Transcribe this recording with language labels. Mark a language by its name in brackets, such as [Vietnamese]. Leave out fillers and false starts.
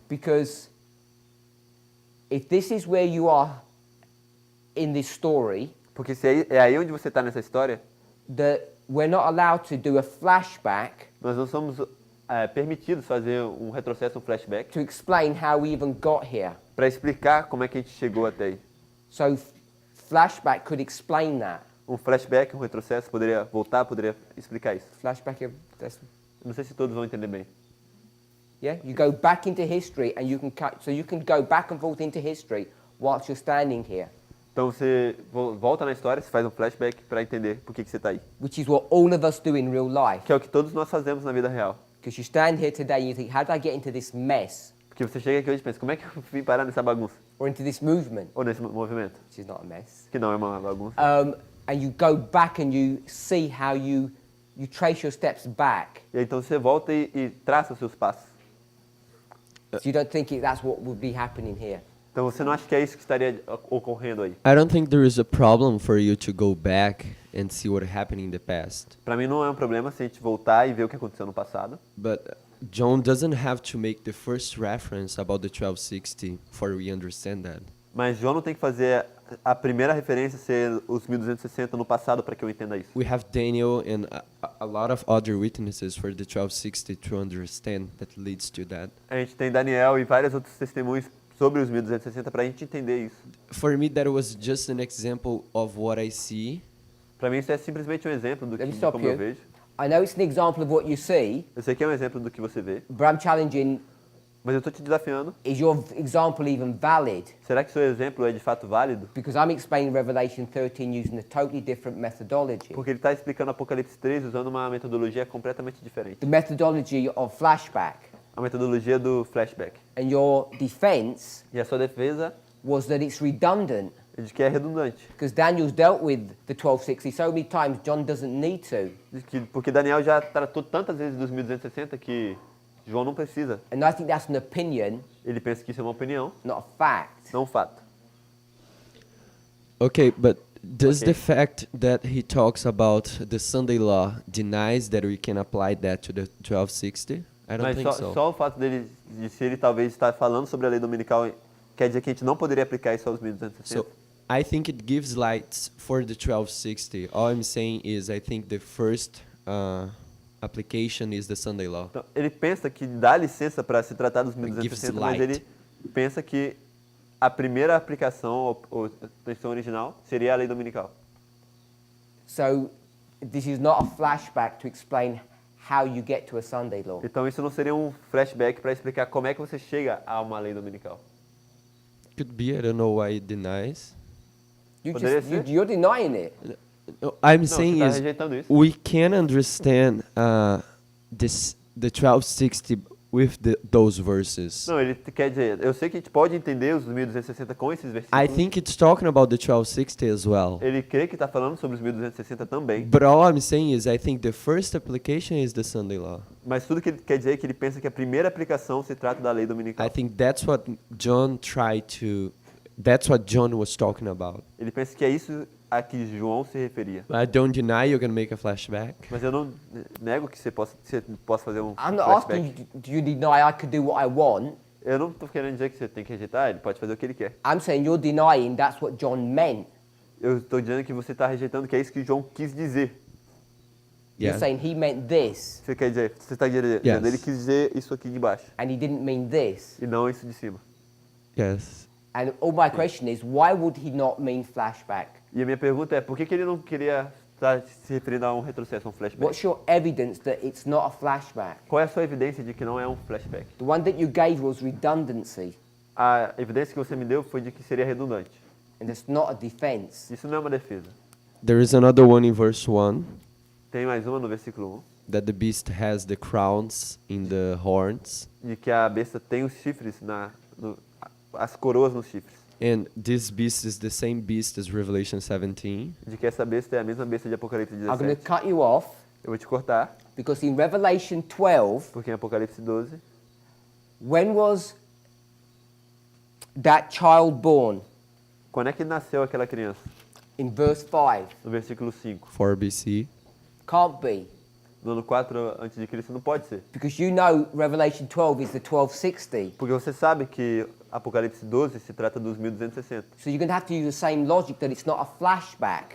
[English] because if this is where you are in this story, [Portuguese] porque se é aí onde você está nessa história, [English] that we're not allowed to do a flashback [Portuguese] nós não somos permitidos fazer um retrocesso, um flashback, [English] to explain how we even got here. [Portuguese] para explicar como é que a gente chegou até aí. [English] So flashback could explain that. [Portuguese] Um flashback, um retrocesso, poderia voltar, poderia explicar isso. [English] Flashback, that's, [Portuguese] Não sei se todos vão entender bem. [English] yeah, you go back into history and you can cut, so you can go back and forth into history whilst you're standing here, [Portuguese] Então você volta na história, você faz um flashback para entender por que você está aí. [English] which is what all of us do in real life. [Portuguese] Que é o que todos nós fazemos na vida real. [English] Because you stand here today and you think, how did I get into this mess [Portuguese] Porque você chega aqui hoje e pensa, como é que eu vim parar nessa bagunça? [English] or into this movement, [Portuguese] Ou nesse movimento? [English] which is not a mess. [Portuguese] Que não é uma bagunça. [English] And you go back and you see how you trace your steps back. [Portuguese] E aí, então você volta e traça os seus passos. [English] So you don't think that's what would be happening here. [Portuguese] Então você não acha que é isso que estaria ocorrendo aí? [English] I don't think there is a problem for you to go back and see what happened in the past. [Portuguese] Para mim não é um problema se a gente voltar e ver o que aconteceu no passado. [English] But John doesn't have to make the first reference about the 1260 for we understand that. [Portuguese] Mas João não tem que fazer a primeira referência ser os 1260 no passado para que eu entenda isso. [English] We have Daniel and a lot of other witnesses for the 1260 to understand that leads to that. [Portuguese] A gente tem Daniel e vários outros testemunhos sobre os 1260 para a gente entender isso. [English] For me, that was just an example of what I see. [Portuguese] Para mim isso é simplesmente um exemplo do [English] Let me [Portuguese] que, de [English] stop [Portuguese] como eu [English] you. [Portuguese] vejo. [English] I know it's an example of what you see, [Portuguese] Eu sei que é um exemplo do que você vê, [English] but I'm challenging, [Portuguese] mas eu estou te desafiando. [English] is your example even valid? [Portuguese] Será que seu exemplo é de fato válido? [English] Because I'm explaining Revelation 13 using a totally different methodology. [Portuguese] Porque ele está explicando Apocalipse 3 usando uma metodologia completamente diferente. [English] The methodology of flashback. [Portuguese] A metodologia do flashback. [English] And your defense [Portuguese] E a sua defesa [English] was that it's redundant. [Portuguese] é de que é redundante. [English] Because Daniel's dealt with the 1260 so many times, John doesn't need to. [Portuguese] Porque Daniel já tratou tantas vezes dos 1260 que João não precisa. [English] And I think that's an opinion, [Portuguese] Ele pensa que isso é uma opinião, [English] not a fact. [Portuguese] não um fato. [English] Okay, but does Okay. the fact that he talks about the Sunday law denies that we can apply that to the 1260? I don't [Portuguese] Mas [English] think so. [Portuguese] só o fato dele, de se ele talvez estar falando sobre a lei dominical, quer dizer que a gente não poderia aplicar isso aos 1260? [English] So I think it gives lights for the 1260. All I'm saying is I think the first application is the Sunday law. [Portuguese] Então, ele pensa que dá licença para se tratar dos [English] gives [Portuguese] 1260, mas [English] light. [Portuguese] ele pensa que a primeira aplicação, ou a intenção original, seria a lei dominical. [English] So this is not a flashback to explain how you get to a Sunday law. [Portuguese] Então isso não seria um flashback para explicar como é que você chega a uma lei dominical. [English] Could be, I don't know why it denies. You're denying it. No, I'm [Portuguese] Não, [English] saying [Portuguese] você está [English] is [Portuguese] rejeitando isso. [English] we can understand the 1260 with those verses. [Portuguese] Não, ele quer dizer, eu sei que a gente pode entender os 1260 com esses [English] I [Portuguese] versículos. [English] think it's talking about the 1260 as well. [Portuguese] Ele crê que está falando sobre os 1260 também. [English] But all I'm saying is I think the first application is the Sunday law. [Portuguese] Mas tudo que ele quer dizer é que ele pensa que a primeira aplicação se trata da lei dominical. [English] I think that's what John that's what John was talking about. [Portuguese] Ele pensa que é isso a que João se referia. [English] I don't deny you're going to make a flashback. [Portuguese] Mas eu não nego que você possa fazer um [English] I'm not [Portuguese] flashback. [English] asking you, do you deny I could do what I want? [Portuguese] Eu não estou querendo dizer que você tem que rejeitar, ele pode fazer o que ele quer. [English] I'm saying you're denying that's what John meant. [Portuguese] Eu estou dizendo que você está rejeitando que é isso que João quis dizer. [English] You're saying he meant this, [Portuguese] Você quer dizer, você está dizendo, [English] Yes. [Portuguese] ele quis dizer isso aqui de baixo [English] and he didn't mean this. [Portuguese] e não isso de cima. [English] Yes. And all my question is, why would he not mean flashback? [Portuguese] E a minha pergunta é, por que ele não queria estar se referindo a um retrocesso, a um flashback? [English] What's your evidence that it's not a flashback? [Portuguese] Qual é a sua evidência de que não é um flashback? [English] The one that you gave was redundancy, [Portuguese] A evidência que você me deu foi de que seria redundante. [English] and it's not a defense. [Portuguese] Isso não é uma defesa. [English] There is another one in verse 1 [Portuguese] Tem mais uma no versículo [English] that the beast has the crowns in the horns. [Portuguese] 1, de que a besta tem os chifres, as coroas nos chifres. [English] And this beast is the same beast as Revelation 17. [Portuguese] De que essa besta é a mesma besta de Apocalipse [English] I'm going to [Portuguese] 17. [English] cut you off [Portuguese] Eu vou te cortar, [English] because in Revelation 12, [Portuguese] porque em Apocalipse 12, [English] when was that child born? [Portuguese] quando é que nasceu aquela criança? [English] In verse 5. [Portuguese] No versículo 5. [English] 4 BC. Can't be. [Portuguese] No ano 4 a.C. não pode ser. [English] Because you know Revelation 12 is the 1260. [Portuguese] Porque você sabe que Apocalipse 12 se trata dos 1260. [English] So you're going to have to use the same logic that it's not a flashback.